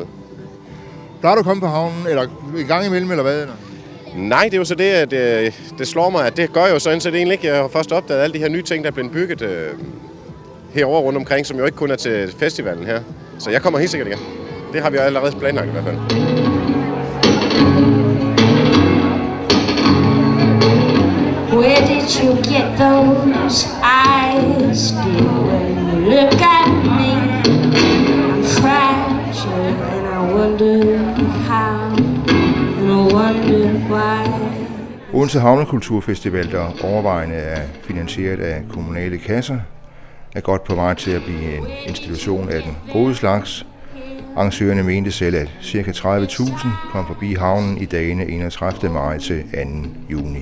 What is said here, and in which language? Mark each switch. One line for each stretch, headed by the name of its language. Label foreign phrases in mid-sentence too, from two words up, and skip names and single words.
Danish: Plejer du at komme på havnen, eller i gang imellem, eller hvad? Nej, det er jo så det, at det slår mig, at det gør jo sådan set egentlig ikke. Jeg har først opdaget alle de her nye ting, der er blevet bygget herovre rundt omkring, som jo ikke kun er til festivalen her. Så jeg kommer helt sikkert igen. Det har vi allerede planlagt i hvert fald.
English: Where did you get those eyes, dear, when you look at me? I'm fragile and I wonder how, and I wonder why.
Danish: Odense Havnekulturfestival, der overvejende er finansieret af kommunale kasser, er godt på vej til at blive en institution af den gode slags. Arrangørerne mente selv, at ca. 30.000 kom forbi havnen i dagene 31. maj til 2. juni.